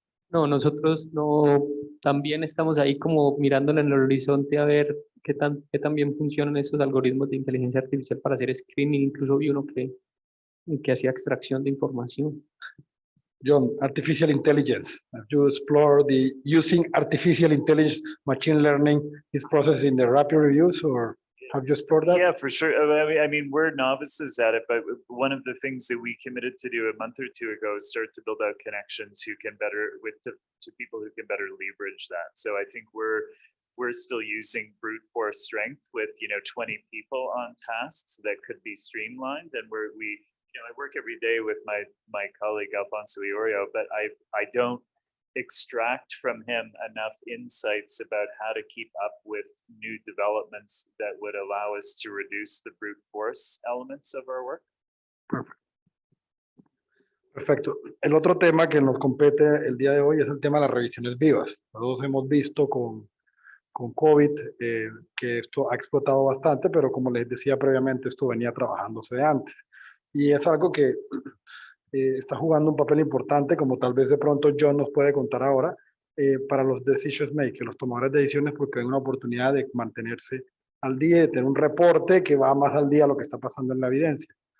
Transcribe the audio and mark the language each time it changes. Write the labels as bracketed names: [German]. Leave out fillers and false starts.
[Spanish] No, nosotros no, también estamos ahí como mirando en el horizonte a ver qué tan bien funcionan esos algoritmos de inteligencia artificial para hacer [English] screening. [Spanish] Incluso vi uno que hacía extracción de información. [English] John, artificial intelligence. Have you explored the using artificial intelligence, machine learning, these processes in the rapid reviews, or have you explored that? Yeah, for sure. I mean, we're novices at it, but one of the things that we committed to do a month or two ago is start to build out connections who can better to people who can better leverage that. So I think we're still using brute force strength with 20 people on tasks that could be streamlined, and I work every day with my colleague Alfonso Iorio, but I don't extract from him enough insights about how to keep up with new developments that would allow us to reduce the brute force elements of our work. [Spanish] Perfecto. El otro tema que nos compete el día de hoy es el tema de las revisiones vivas. Todos hemos visto con con COVID, que esto ha explotado bastante, pero como les decía previamente, esto venía trabajándose de antes. Y es algo que está jugando un papel importante, como tal vez de pronto John nos puede contar ahora, para los [English] decision makers, [Spanish] los tomadores de decisiones, porque hay una oportunidad de mantenerse al día, de tener un reporte que va más al día a lo que está pasando en la evidencia.